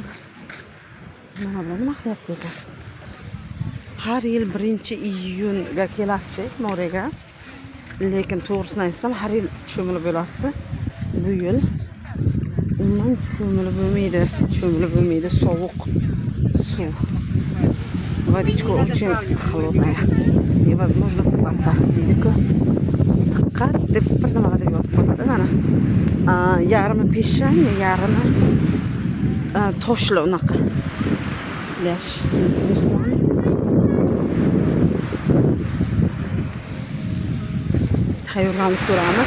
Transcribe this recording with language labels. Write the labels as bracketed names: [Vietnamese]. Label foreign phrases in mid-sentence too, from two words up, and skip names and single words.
[Uzbek] Mana bular nima qilyapti ekan? Har yil 1-iyunga kelasdik Mo'rega. Lekin to'g'risini aytsam, har yil cho'milib bo'lasdi. Bu yil umuman cho'milib bo'lmaydi, sovuq suv. [Russian] Водичка очень холодная. Невозможно купаться. [Uzbek] Deydi-ku. Diqqat deb bir nima deb yozib qo'yibdi mana. Yarmi peshshang, yarmi toshli unaqa. Plyaj. Tayyorlanib ko'ramiz.